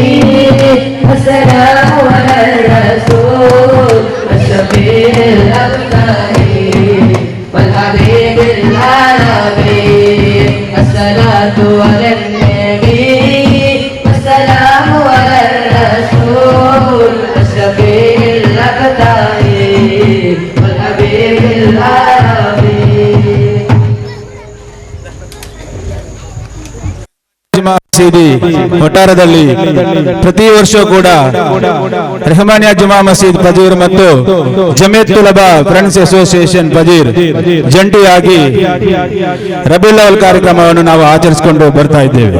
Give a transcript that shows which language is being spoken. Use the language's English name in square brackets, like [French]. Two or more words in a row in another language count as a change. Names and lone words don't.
[Arabic] السلام على الرسول أشرف الأبدال والحبيب العربي الصلاة على النبي السلام على الرسول أشرف الأبدال والحبيب العربي. [Kannada] ಮಸೀದಿ ಒಟ್ಟಾರದಲ್ಲಿ ಪ್ರತಿ ವರ್ಷ ಕೂಡ ರೆಹಮಾನಿಯಾ ಜುಮಾ ಮಸೀದ್ ಪಜೀರ್ ಮತ್ತು ಜಮಿಯತ್ ಉಲಮಾ ಫ್ರೆಂಡ್ಸ್ ಅಸೋಸಿಯೇಷನ್ ಪಜೀರ್ ಜಂಟಿಯಾಗಿ ರಬೀಲ್ ಅವಲ್ ಕಾರ್ಯಕ್ರಮವನ್ನು ನಾವು ಆಚರಿಸಿಕೊಂಡು ಬರ್ತಾ ಇದ್ದೇವೆ.